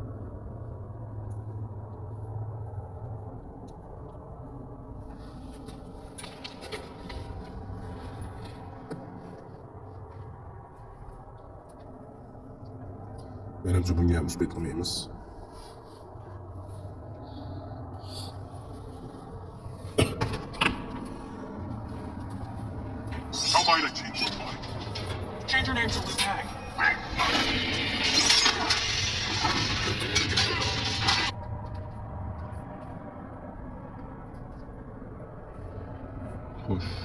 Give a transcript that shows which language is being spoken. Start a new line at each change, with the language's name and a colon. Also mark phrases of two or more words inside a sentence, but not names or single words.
Uzbek: Menimcha bunga ham uspet qilmaymiz.
English: Change your name to Liu Kang.
Uzbek: Xo'sh.